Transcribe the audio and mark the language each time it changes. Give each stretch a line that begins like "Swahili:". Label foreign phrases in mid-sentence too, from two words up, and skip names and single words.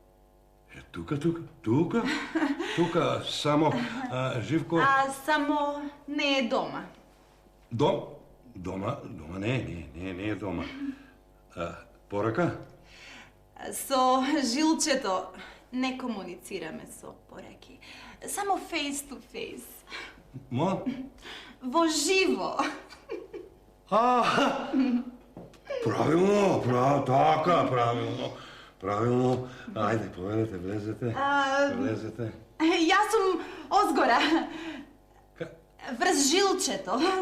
Macedonian: Тука, само Живко... Само не е дома. Дома не е дома. Порака? Со Жилчето не комуницираме со пораки.
English: Само face to face.
Macedonian: Мо? Во живо. Правилно, правилно. Ајде, повелете, влезете. Влезете. Јас сум озгора. Врз Жилчето.